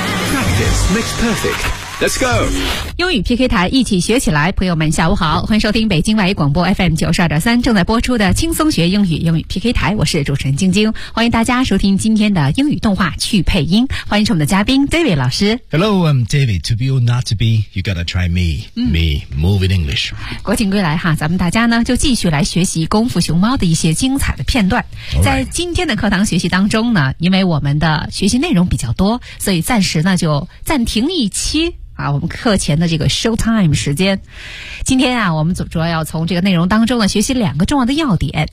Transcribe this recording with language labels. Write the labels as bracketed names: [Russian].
[English] Practice makes perfect. Let's go! [Chinese] 英语 PK 台一起学起来，朋友们下午好，欢迎收听北京外语广播 FM 92.3正在播出的轻松学英语英语 PK 台，我是主持人晶晶，欢迎大家收听今天的英语动画去配音，欢迎我们的嘉宾 David 老师。 [English] Hello, I'm David. To be or not to be, you gotta try me.、嗯、me, move in English. [Chinese] 国庆归来哈，咱们大家呢就继续来学习功夫熊猫的一些精彩的片段。 [English] Right. [Chinese] 在今天的课堂学习当中呢，因为我们的学习内容比较多，所以暂时呢就暂停一期。啊，我们课前的这个 show time 时间，今天啊，我们主要要从这个内容当中呢学习两个重要的要点。